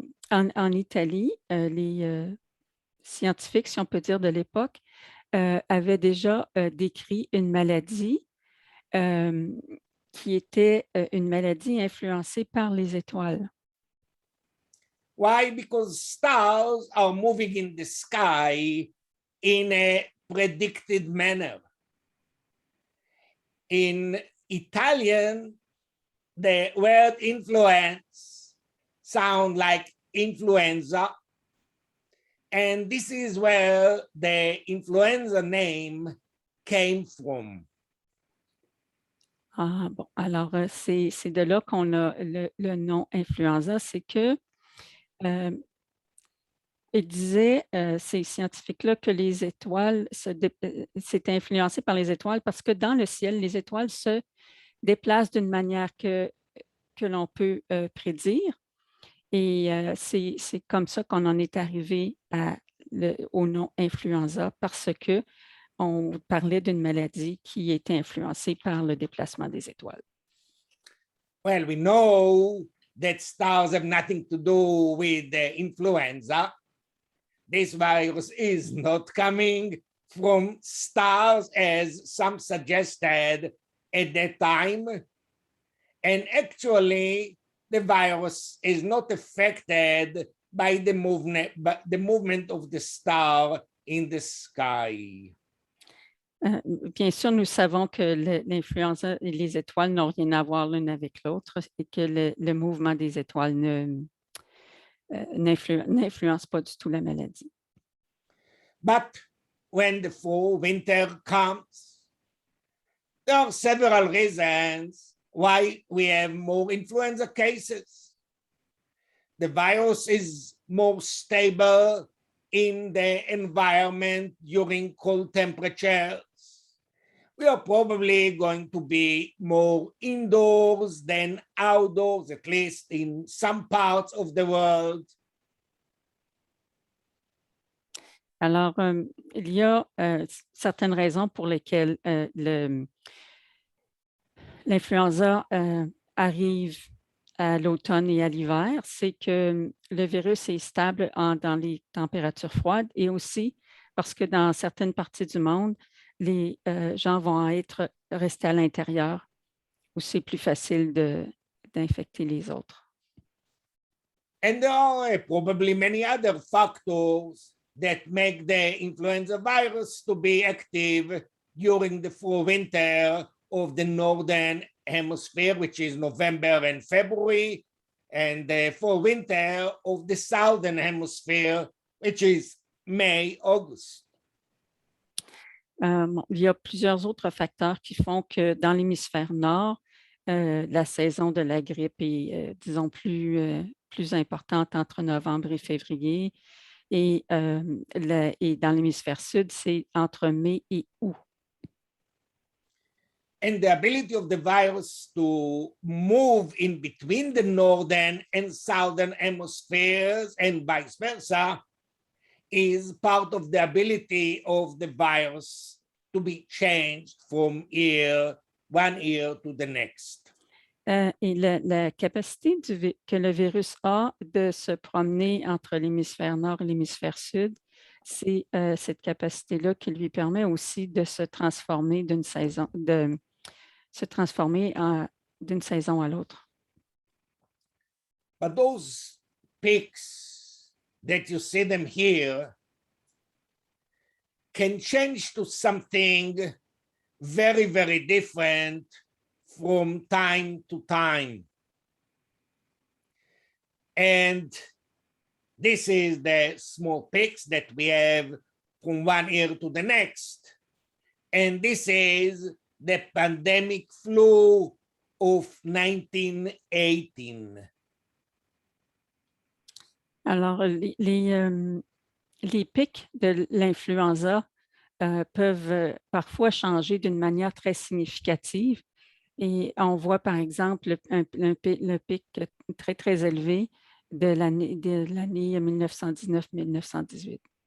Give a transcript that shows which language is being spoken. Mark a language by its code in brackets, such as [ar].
[fr] En Italie, les scientifiques, si on peut dire, de l'époque, avaient déjà décrit une maladie qui était une maladie influencée par les étoiles. [en] Why? Because stars are moving in the sky in a predicted manner. In Italian, the word influence sounds like influenza. And this is where the influenza name came from. [fr] Ah, bon, alors c'est de là qu'on a le nom influenza, c'est que il disait, ces scientifiques-là, que les étoiles s'étaient influencées par les étoiles parce que dans le ciel, les étoiles se déplacent d'une manière que l'on peut prédire. Et c'est comme ça qu'on en est arrivé au nom influenza parce qu'on parlait d'une maladie qui était influencée par le déplacement des étoiles. [en] Well, we know that stars have nothing to do with the influenza. This virus is not coming from stars, as some suggested at that time. And actually, the virus is not affected by the movement of the star in the sky. [fr] Bien sûr, nous savons que l'influenza et les étoiles n'ont rien à voir l'une avec l'autre et que le mouvement des étoiles n'influence pas du tout la maladie. [en] But when the fall, winter comes, there are several reasons why we have more influenza cases. The virus is more stable in the environment during cold temperatures. We are probably going to be more indoors than outdoors, at least in some parts of the world. [fr] Alors, il y a certaines raisons pour lesquelles l'influenza arrive à l'automne et à l'hiver. C'est que le virus est stable dans les températures froides et aussi parce que dans certaines parties du monde, les gens vont rester à l'intérieur où c'est plus facile d'infecter les autres. [en] And there are probably many other factors that make the influenza virus to be active during the fall winter of the northern hemisphere, which is November and February, and the fall winter of the southern hemisphere, which is May, August. [fr] Il y a plusieurs autres facteurs qui font que dans l'hémisphère nord, la saison de la grippe est, disons, plus importante entre novembre et février. Et dans l'hémisphère sud, c'est entre mai et août. [en] And the ability of the virus to move in between the northern and southern hemispheres and vice versa is part of the ability of the virus to be changed from one year to the next. [fr] Et la capacité que le virus a de se promener entre l'hémisphère nord et l'hémisphère sud, c'est cette capacité-là qui lui permet aussi de se transformer d'une saison, d'une saison à l'autre. [en] But those peaks that you see them here can change to something very, very different from time to time. And this is the small peaks that we have from one year to the next. And this is the pandemic flu of 1918. [fr] Alors, les pics de l'influenza peuvent parfois changer d'une manière très significative. Et on voit, par exemple, le pic très, très élevé de l'année 1919-1918.